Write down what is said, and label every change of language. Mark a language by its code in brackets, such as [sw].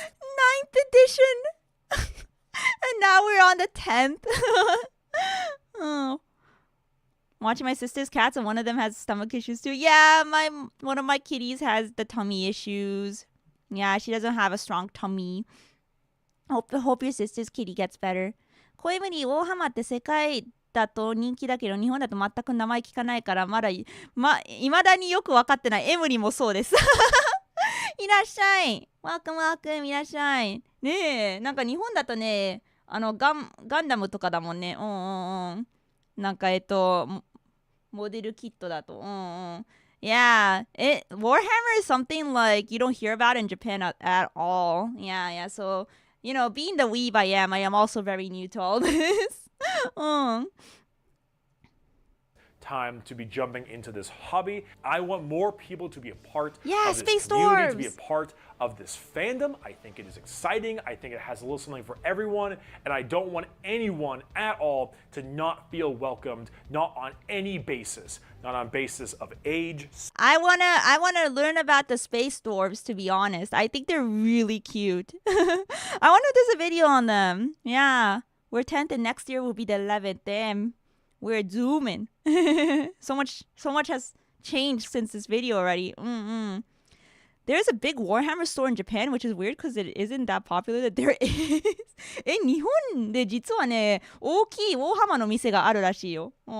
[en] 9th edition! And now we're on the 10th. Oh. Watching my sister's cats, and one of them has stomach issues too. Yeah, one of my kitties has the tummy issues. Yeah, she doesn't have a strong tummy. Hope your sister's kitty gets better. [ja] 小エムリー、ウォーハマーって世界だと人気だけど日本だと全く名前聞かないから未だによく分かってない。エムリもそうです。いらっしゃい。 Welcome いらっしゃい。ねえ、なんか日本だとね、ガンダムとかだもんね。なんかモデルキットだと。 [en] Yeah, Warhammer is something like you don't hear about in Japan at all. Yeah. So, being the weeb I am also very new to all this. Time to be jumping into this hobby. I want more people to be a part of this Space community, Dwarves. to be a part of this fandom. I think it is exciting. I think it has a little something for everyone, and I don't want anyone at all to not feel welcomed, not on any basis, not on basis of age. I wanna learn about the Space Dwarves, to be honest. I think they're really cute. I wonder if there's a video on them. Yeah, we're 10th and next year will be the 11th. Damn. We're zooming. So much has changed since this video already. There's a big Warhammer store in Japan, which is weird because it isn't that popular that there is. [ja] 日本で実はね、大きいウォーハマーの店があるらしいよ。